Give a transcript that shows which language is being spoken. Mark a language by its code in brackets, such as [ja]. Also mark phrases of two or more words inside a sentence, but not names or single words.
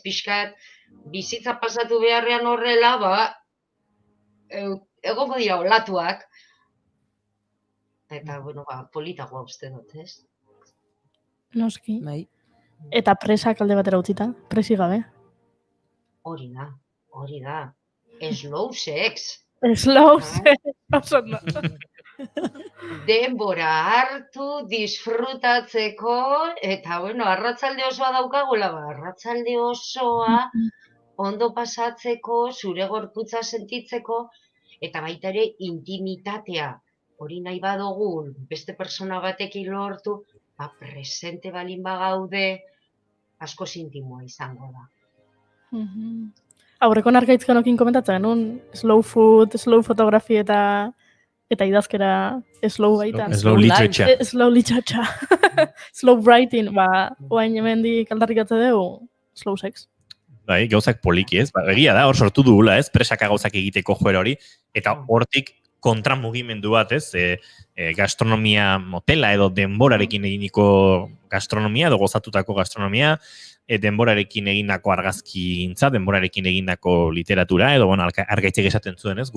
[eu] Pixkat bizitza pasatu beharrean horrela, egongo dira olatuak. Eta, bueno, politagoa uste dut, ez? Noski. Eta presak alde batera utzita, presi gabe. Hori da. [en] Slow sex. Slow sex, [eu] oso da. Denbora hartu, disfrutatzeko, eta, bueno, arratzalde osoa daukagula, arratzalde osoa ondo pasatzeko, zure gorputza sentitzeko, eta baita ere intimitatea. Hori nahi badugu, beste persona batekin lortu, presente balin bagaude, asko intimoa izango da. Aurreko nargaitzkanokin komentatzen genuen, [en] slow food, slow fotografi [eu] eta idazkera slow baitan. [en] Slow literature. Slow literature. Slow writing, [eu] oain hemendik aldarrikatze dugu, [en] slow sex. [eu] Bai, gauzak poliki, ez? Egia da, hor sortu dugula, ez? Presaka gauzak egiteko joera hori, eta hortik kontramugimendu bat, ez? Gastronomia motela edo denborarekin eginiko gastronomia, edo gozatutako gastronomia, denborarekin egindako argazkigintza, denborarekin egindako literatura, edo argaitzek esaten zuen, ez?